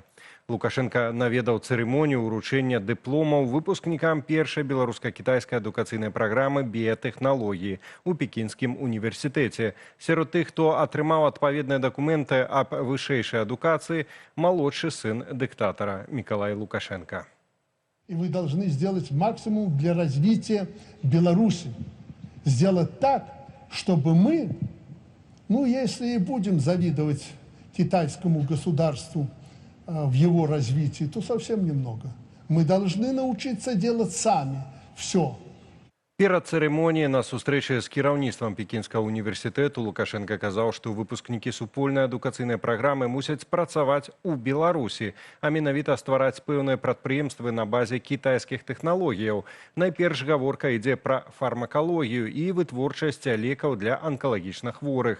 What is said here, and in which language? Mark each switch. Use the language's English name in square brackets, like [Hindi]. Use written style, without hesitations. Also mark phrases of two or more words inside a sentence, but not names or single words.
[Belarusian] Лукашенко наведаў цырымонію ўручэння дыпломаў выпускнікам першай беларуска-кітайскай адукацыйнай праграмы біятэхналогіі у Пекінскім універсітэце. Сярод тых, хто атрымаў адпаведныя дакументы аб вышэйшай адукацыі, малодшы сын дыктатара Миколай Лукашенко. [Russian] И вы должны сделать максимум для развития Беларуси. Сделать так, чтобы мы, если и будем завидовать китайскому государству в его развитии, то совсем немного. Мы должны научиться делать сами все. [Belarusian] Перад цырымоніяй на сустрэчы з кіраўніцтвам Пекінскага універсітэту Лукашенко казаў, што выпускнікі супольнай адукацыйнай праграмы мусяць працаваць у Беларусі, а менавіта ствараць пэўныя прадпрыемствы на базе кітайскіх тэхналогіяў. Найперш гаворка ідзе пра фармакалогію і вытворчасць лекаў для анкалагічных хворых.